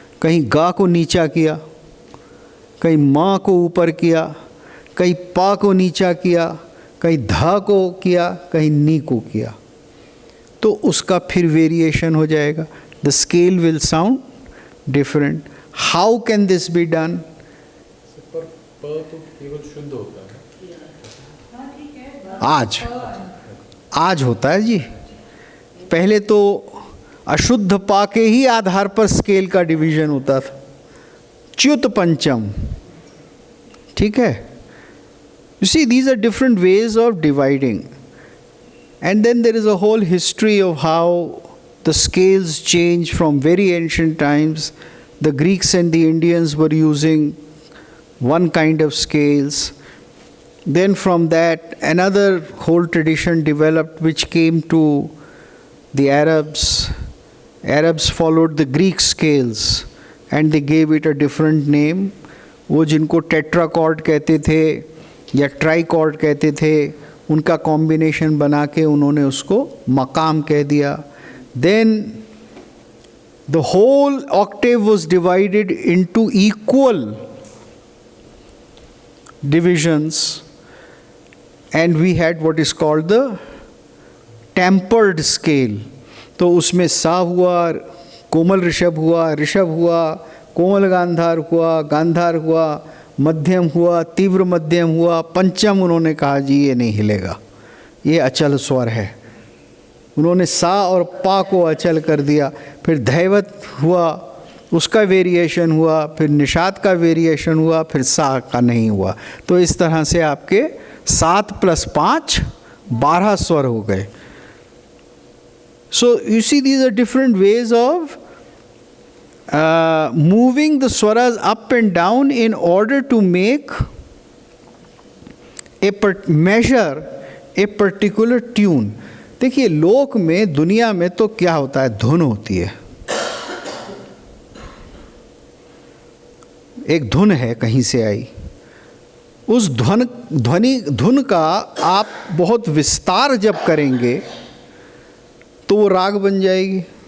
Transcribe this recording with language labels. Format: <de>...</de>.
<hi>कहीं गा को नीचा किया, कहीं माँ को ऊपर किया, कहीं पा को नीचा किया, कहीं धा को किया, कहीं नी को किया. तो उसका फिर वेरिएशन हो जाएगा.</hi> <en>The scale will sound different. How can this be done?</en> <hi>पर तो केवल शुद्ध होता है. आज होता है जी. पहले तो अशुद्ध पा के ही आधार पर स्केल का डिवीजन होता था. च्युत पंचम, ठीक है.</hi> <en>You see, these are different ways of dividing. And then there is a whole history of how the scales change from very ancient times. The Greeks and the Indians were using one kind of scales. Then from that, another whole tradition developed which came to the Arabs. Arabs followed the Greek scales and they gave it a different name.</en> <hi>वो जिनको टेट्राकॉर्ड कहते थे या ट्राइकॉर्ड कहते थे, उनका combination बना के उन्होंने उसको मकाम कह दिया.</hi> <en>Then the whole octave was divided into equal divisions and we had what is called the tempered scale.</en> <hi>तो उसमें सा हुआ, कोमल ऋषभ हुआ, ऋषभ हुआ, कोमल गांधार हुआ, गांधार हुआ, मध्यम हुआ, तीव्र मध्यम हुआ, पंचम उन्होंने कहा जी ये नहीं हिलेगा, ये अचल स्वर है. उन्होंने सा और पा को अचल कर दिया. फिर धैवत हुआ, उसका वेरिएशन हुआ, फिर निषाद का वेरिएशन हुआ, फिर सा का नहीं हुआ. तो इस तरह से आपके 7 + 5 12 स्वर हो गए.</hi> <en>So you see, these are different ways of moving the swaras up and down in order to make measure a particular tune.</en> <hi>देखिए, लोक में, दुनिया में तो क्या होता है, धुन होती है. एक धुन है कहीं से आई, उस धुन का आप बहुत विस्तार जब करेंगे तो वो राग बन जाएगी.</hi>